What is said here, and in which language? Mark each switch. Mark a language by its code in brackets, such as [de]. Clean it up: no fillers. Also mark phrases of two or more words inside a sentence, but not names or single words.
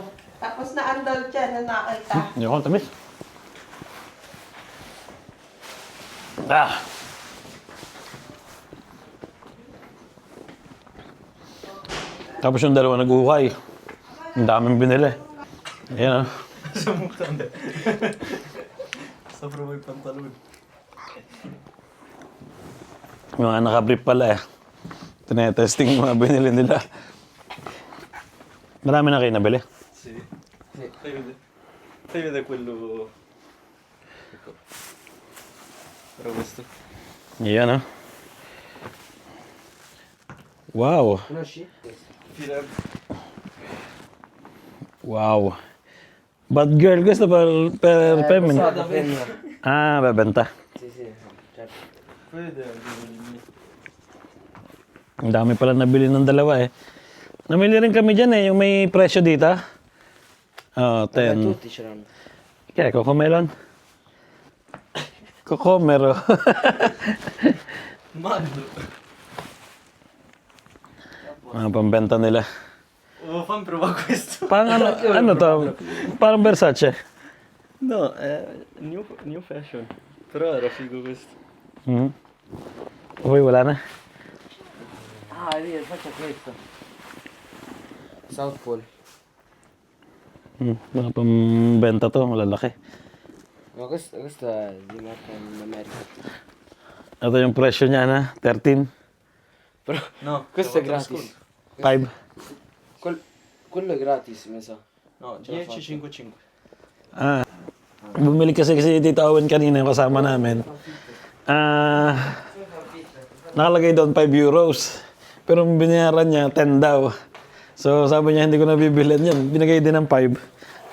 [tl] Tapos na ang dolce na nakita. Hindi ako tamis. Tapos yung dalawa nag-uhukay. Ang daming binili. Ayan [it] Sopra i pantaloni. [tl] Mga nakabrief pala Tinetesting mga binili nila. Marami na kayo nabili. [it] Sì. Fai vedere quello. Ecco. Però questo. [tl] Ayan Wow. [it] Conosci? Firenze. [en] Wow. But girl, [it] questo per femmina. [tl] Bebenta. [it] Sì, certo. Fai vedere [tl] Ang dami pala nabili ng dalawa Namili rin kami dyan yung may presyo dito. 10. [it] tutti ce l'hanno. [tl] Kaya, Cocomelon? Cocomero. [it] Mando. [tl] Mga pambenta nila. [it] Oh, fammi provare questo. [tl] Parang ano to? Parang Versace. [it] No, è [en] new fashion. [it] Però era figo questo. [tl] Uy, wala na. [it] Lì, faccia questo. South Pole. [tl] Mga pambenta to, malalaki. [it] Ma questo è di marca in America. [tl] Ito yung presyo niya 13. [it] Però no, questo è gratis. 5. Quello è gratis, mi sa. No, 10,55. [tl] Ah, bumili kasi si Tita Owen kanina yung kasama namin. Nakalagay doon 5 euros. Pero ang binayaran niya, 10 daw. So sabi niya, hindi ko nabibilhin yan. Binigay din ng 5.